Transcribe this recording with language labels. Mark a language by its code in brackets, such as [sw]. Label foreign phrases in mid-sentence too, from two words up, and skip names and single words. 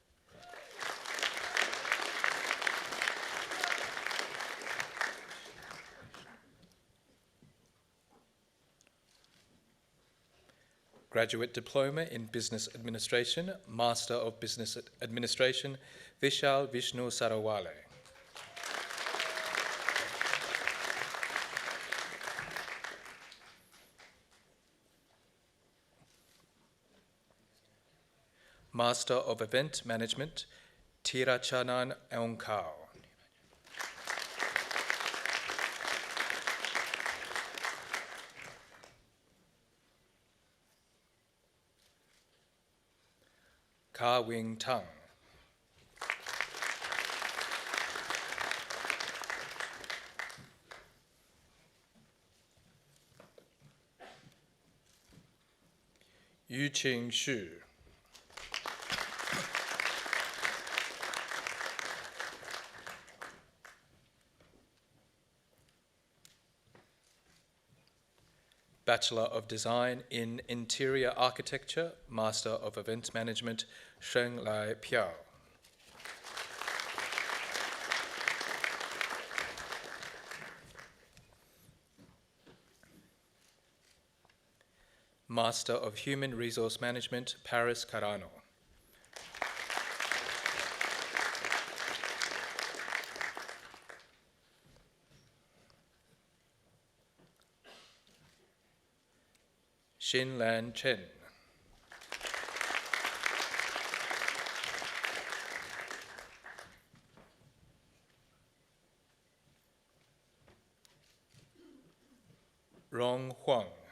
[en] Graduate Diploma in Business Administration, Master of Business Administration, Vishal Vishnu Sarawale. Master of Event Management, Tirachanan Aungkao. Ka Wing Tang. Yu Qing Shu. Bachelor of Design in Interior Architecture, Master of Event Management, Sheng Lai Piao. Master of Human Resource Management, Paris Carano. Xin Lan Chen. Rong Huang.